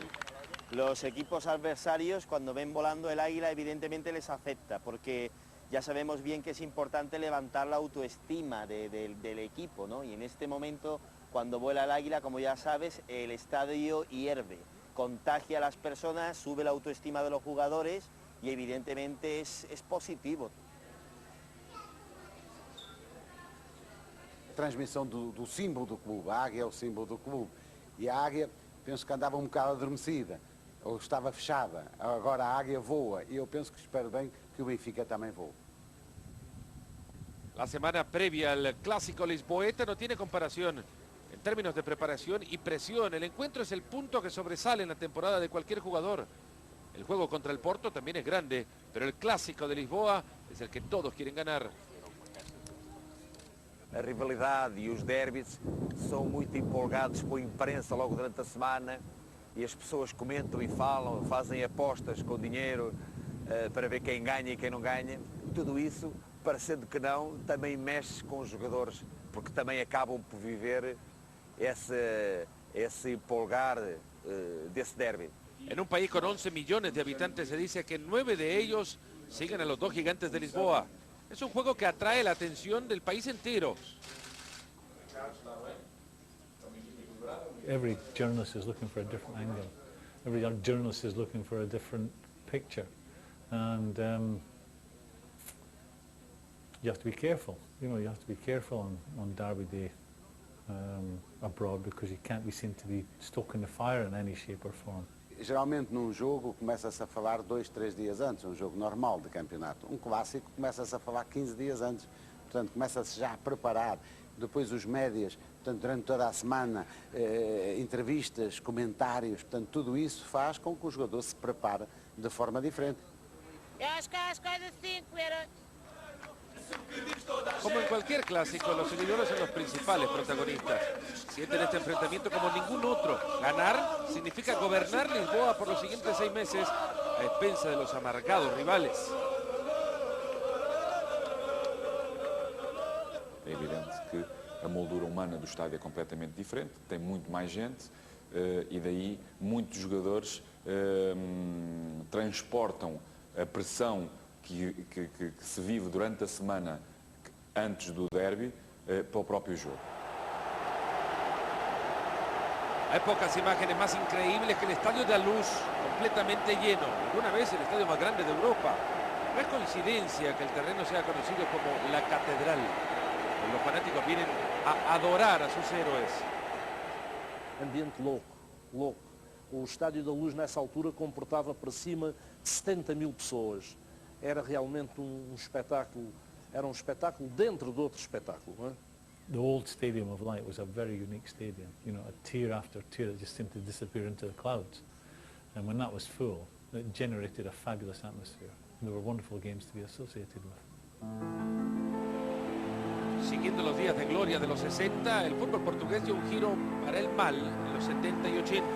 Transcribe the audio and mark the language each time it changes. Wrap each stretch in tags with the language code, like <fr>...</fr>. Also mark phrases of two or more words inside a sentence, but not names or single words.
<es>Los equipos adversarios, cuando ven volando el águila, evidentemente les afecta, porque ya sabemos bien que es importante levantar la autoestima del equipo, ¿no? Y en este momento, cuando vuela el águila, como ya sabes, el estadio hierve. Contagia a las personas, sube la autoestima de los jugadores y evidentemente es positivo.</es> <pt>Transmissão do símbolo do clube. A águia é o símbolo do clube. E a águia, penso que andava um bocado adormecida, ou estava fechada. Agora a águia voa e eu penso que espero bem que o Benfica também voe.</pt> <es>La semana previa al Clásico Lisboeta no tiene comparación. En términos de preparación y presión, el encuentro es el punto que sobresale en la temporada de cualquier jugador. El juego contra el Porto también es grande, pero el Clásico de Lisboa es el que todos quieren ganar.</es> <pt>A rivalidade e os derbys são muito empolgados com a imprensa logo durante a semana e as pessoas comentam e falam, fazem apostas com dinheiro para ver quem ganha e quem não ganha. Tudo isso, parecendo que não, também mexe com os jogadores, porque também acabam por viver esse empolgar desse derby.</pt> <es>En un país con 11 millones de habitantes se dice que 9 de ellos siguen a los dos gigantes de Lisboa. Es un juego que atrae la atención del país entero.</es> <en>Every journalist is looking for a different angle. Every journalist is looking for a different picture. And you have to be careful. You know, you have to be careful on Derby Day abroad, because you can't be seen to be stoking the fire in any shape or form.</en> <pt>Geralmente num jogo começa-se a falar 2, 3 dias antes, um jogo normal de campeonato. Um clássico começa-se a falar 15 dias antes, portanto começa-se já a preparar. Depois os médias, portanto durante toda a semana, entrevistas, comentários, portanto tudo isso faz com que o jogador se prepare de forma diferente. Eu acho que as coisas assim,</pt> <es>Como en cualquier clásico, los seguidores son los principales protagonistas. Sienten este enfrentamiento como ningún otro. Ganar significa gobernar Lisboa por los siguientes 6 meses a expensa de los amargados rivales.</es> <pt>É evidente que a moldura humana do estádio é completamente diferente, tem muito mais gente e daí muitos jogadores transportam a pressão que se vive durante a semana antes do derby para o próprio jogo.</pt> <es>Hay pocas imágenes más increíbles que el estadio de Luz completamente lleno. Alguna vez el estadio más grande de Europa. No es coincidencia que el terreno sea conocido como la catedral. Los fanáticos vienen a adorar a sus héroes.</es> <pt>Ambiente louco, louco. O Estádio da Luz nessa altura comportava para cima de 70 mil pessoas. Era realmente um espetáculo, era um espetáculo dentro de outro espetáculo, não é?</pt> <en>The old Stadium of Light was a very unique stadium, you know, a tier after tier that just seemed to disappear into the clouds. And when that was full, it generated a fabulous atmosphere. There were wonderful games to be associated with.</en> <es>Siguiendo los días de gloria de los 60, el fútbol portugués dio un giro para el mal en los 70 y 80.</es>